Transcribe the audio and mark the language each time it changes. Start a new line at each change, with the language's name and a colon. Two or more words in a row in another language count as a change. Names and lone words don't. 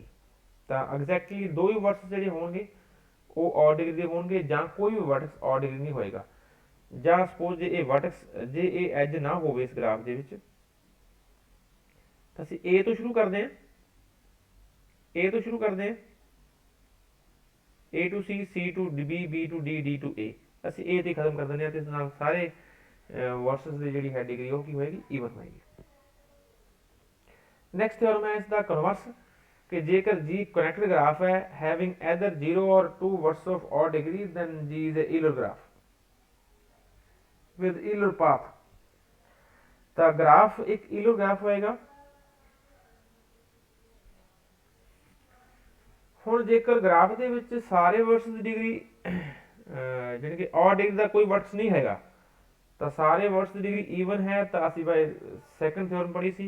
Punjabi: ਤਾਂ ਐਗਜ਼ੈਕਟਲੀ ਦੋ ਹੀ ਵਰਸ ਜਿਹੜੇ ਹੋਣਗੇ ਉਹ
English: odd degree
Punjabi: ਦੇ ਹੋਣਗੇ, ਜਾਂ ਕੋਈ ਵੀ ਵਰਟੈਕਸ
English: odd degree
Punjabi: ਨਹੀਂ ਹੋਏਗਾ। ਜਾਂ ਸਪੋਜ਼ ਜੇ ਇਹ ਵਰਟੈਕਸ, ਜੇ ਇਹ ਐਜ ਨਾ ਹੋਵੇ ਇਸ ਗ੍ਰਾਫ ਦੇ ਵਿੱਚ, ਤਾਂ ਅਸੀਂ A ਤੋਂ ਸ਼ੁਰੂ ਕਰਦੇ ਹਾਂ, A ਤੋਂ ਸ਼ੁਰੂ ਕਰਦੇ ਹਾਂ,
English: A to C, C to B, B to D, D to A,
Punjabi: ਅਸੀਂ A ਤੇ ਖਤਮ ਕਰ ਦਿੰਦੇ ਹਾਂ ਤੇ ਇਸ ਨਾਲ ਸਾਰੇ ਵਰਸਸ ਦੀ ਜਿਹੜੀ ਹੈ ਡਿਗਰੀ ਉਹ ਕੀ ਹੋਏਗੀ, ਈਵਨ ਹੋਏਗੀ।
English: next theorem
Punjabi: ਹੈ ਇਸ ਦਾ ਕਨਵਰਸ, ਕਿ ਜੇਕਰ G
English: connected graph
Punjabi: ਹੈ
English: having either 0 or 2 verses of odd degree then G is a Euler graph with Euler path.
Punjabi: ਤਾਂ ਗ੍ਰਾਫ ਇੱਕ Euler ਗ੍ਰਾਫ ਹੋਏਗਾ। ਹੁਣ ਜੇਕਰ ਗ੍ਰਾਫ ਦੇ ਵਿੱਚ ਸਾਰੇ ਵਰਸਸ ਦੀ ਡਿਗਰੀ ਜਾਣੀ ਕਿ
English: odd degree
Punjabi: ਦਾ ਕੋਈ ਵਰਟਸ ਨਹੀਂ ਹੈਗਾ, ਤਾਂ ਸਾਰੇ ਵਰਟਸ ਦੀ
English: degree even
Punjabi: ਹੈ, ਤਾਂ ਅਸੀਂ
English: by second theorem
Punjabi: ਪੜ੍ਹੀ ਸੀ।